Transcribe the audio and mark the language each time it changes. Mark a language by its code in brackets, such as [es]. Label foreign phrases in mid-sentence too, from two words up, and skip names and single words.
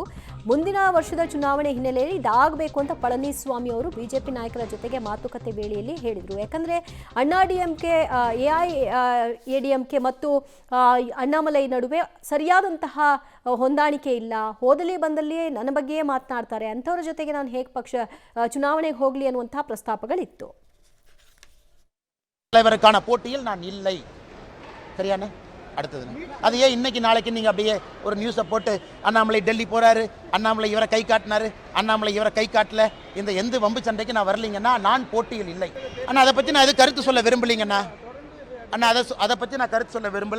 [kn] ಮುಂದಿನ ವರ್ಷದ ಚುನಾವಣೆ ಹಿನ್ನೆಲೆಯಲ್ಲಿ ಇದಾಗಬೇಕು ಅಂತ ಪಳನಿಸ್ವಾಮಿ ಅವರು ಬಿಜೆಪಿ ನಾಯಕರ ಜೊತೆಗೆ ಮಾತುಕತೆ ವೇಳೆಯಲ್ಲಿ ಹೇಳಿದರು. ಯಾಕಂದರೆ ಅಣ್ಣಾಡಿಎಂಕೆ ಎಐಎಡಿಎಂಕೆ ಮತ್ತು ಅಣ್ಣಾಮಲೈ ನಡುವೆ ಸರಿಯಾದಂತಹ ಹೊಂದಾಣಿಕೆ ಇಲ್ಲ. ಹೋದಲ್ಲಿ ಬಂದಲ್ಲಿ ನನ್ನ ಬಗ್ಗೆಯೇ ಮಾತನಾಡ್ತಾರೆ, ಅಂಥವ್ರ ಜೊತೆಗೆ ನಾನು ಹೇಗೆ ಪಕ್ಷ ಚುನಾವಣೆಗೆ ಹೋಗಲಿ ಅನ್ನುವಂತಹ ಪ್ರಸ್ತಾಪಗಳಿತ್ತು. [ta] தலைவருக்கான போட்டியில் நான் இல்லை. சரியான அடுத்தது அது ஏன் இன்னைக்கு நாளைக்கு நீங்கள் அப்படியே ஒரு நியூஸை போட்டு அண்ணாமலை டெல்லி போகிறாரு, அண்ணாமலை இவரை கை காட்டினாரு, அண்ணாமலை இவரை கை காட்டல, இந்த எந்த வம்பு சண்டைக்கு நான் வரலைங்கன்னா நான் போட்டியில் இல்லை. ஆனால் அதை பற்றி நான் எது கருத்து சொல்ல விரும்பலைங்கண்ணா. அண்ணா அதை பற்றி நான் கருத்து சொல்ல விரும்பலை.